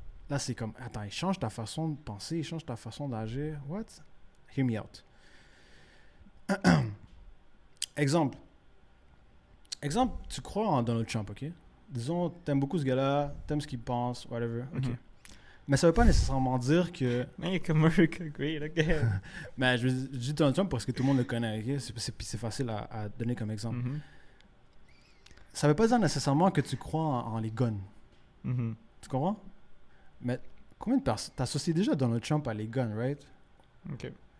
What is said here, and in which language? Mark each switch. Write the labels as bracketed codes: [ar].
[fr] Là, c'est comme, attends, il change ta façon de penser, il change ta façon d'agir. [en] What? Hear me out. [fr] Exemple. Exemple, tu crois en Donald Trump, OK? Disons, t'aimes beaucoup ce gars-là, t'aimes ce qu'il pense, whatever, OK. Mhm. Mais ça veut pas nécessairement dire que... [en] Make America great again. [fr] Mais je dis Donald Trump parce que tout le monde le connaît, OK? C'est facile à donner comme exemple. Mhm. Ça veut pas dire nécessairement que tu crois en les guns. Mhm. Tu comprends? Mais combien de personnes... T'associes déjà Donald Trump à les guns, right? OK.